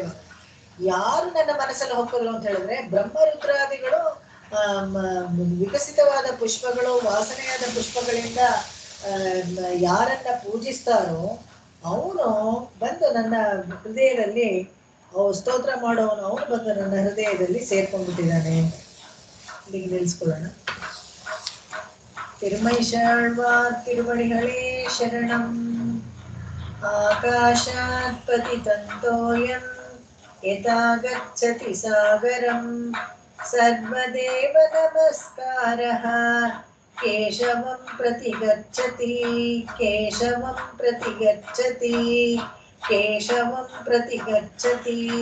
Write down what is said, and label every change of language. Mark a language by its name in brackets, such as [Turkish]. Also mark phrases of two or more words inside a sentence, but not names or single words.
[Kannada] ಯಾರು ನನ್ನ ಮನಸ್ಸಲ್ಲಿ ಹೋಗೋದ್ರು ಅಂತ ಹೇಳಿದ್ರೆ ಬ್ರಹ್ಮರುದ್ರಾದಿಗಳು ವಿಕಸಿತವಾದ ಪುಷ್ಪಗಳು, ವಾಸನೆಯಾದ ಪುಷ್ಪಗಳಿಂದ ಯಾರನ್ನ ಪೂಜಿಸ್ತಾರೋ ಅವನು ಬಂದು ನನ್ನ ಹೃದಯದಲ್ಲಿ, ಸ್ತೋತ್ರ ಮಾಡೋವನು ಅವನು ಬಂದು ನನ್ನ ಹೃದಯದಲ್ಲಿ ಸೇರ್ಕೊಂಡ್ಬಿಟ್ಟಿದ್ದಾನೆ. ಇಲ್ಲಿಗೆ ನಿಲ್ಸ್ಕೊಳ್ಳೋಣ. ತಿರುಮೈಷಾಳ್ವಾರ್ [Tamil] திருவடிகளே சரணம். [Sanskrit] ಆಕಾಶಾತ್ ಪತಿತಂತೋಯಂ ಯಥಾ ಗಚ್ಚತಿ ಸಾಗರಂ. ಸರ್ವದೇವ ನಮಸ್ಕಾರಃ ಕೇಶವಂ ಪ್ರತಿ ಗಚ್ಚತಿ. ಕೇಶವಂ ಪ್ರತಿ ಗಚ್ಚತಿ. ಕೇಶವಂ ಪ್ರತಿ ಗಚ್ಚತಿ.